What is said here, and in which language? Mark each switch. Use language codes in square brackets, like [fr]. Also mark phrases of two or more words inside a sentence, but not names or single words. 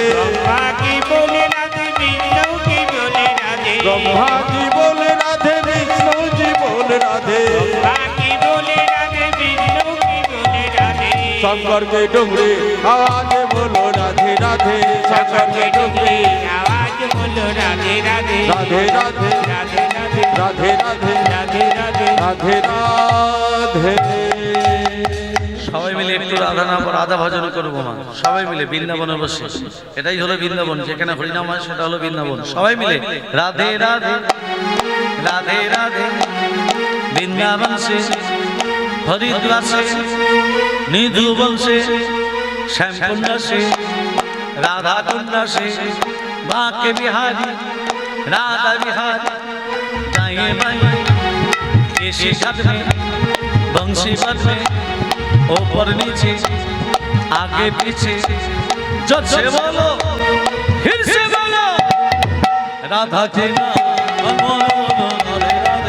[hi] ब्रह्मा की बोले राधे, विष्णु की बोले राधे, ब्रह्मा जी बोल राधे, विष्णु जी बोल राधे, ब्रह्मा की बोले राधे, विष्णु की बोले राधे, शंकर के डुंगरी आवाज बोलो राधे राधे, शंकर के डुंगरी आवाज बोलो राधे राधे, राधे राधे राधे राधे राधे राधे राधे राधे राधे राधे। [bn] সবাই মিলে একটু রাধা নাম রাধা ভজন করবো মা, সবাই মিলে বৃন্দাবনে বসে। এটাই হলো বৃন্দাবন, যেখানে হরিনাম হয় সেটা হলো বৃন্দাবন। সবাই মিলে রাধে রাধে রাধে রাধে, [hi] वृंदावन से हरिद्वार से निधु वंशे, श्यामकुंड से राधा कुंड से, बांके बिहारी राधा विहारी, दाएं बाएं केशी घाट में बंशी पद में, ऊपर नीचे आगे पीछे, जब से बोलो फिर से बोलो राधा के नाम अनमोल बोलो राधे राधे,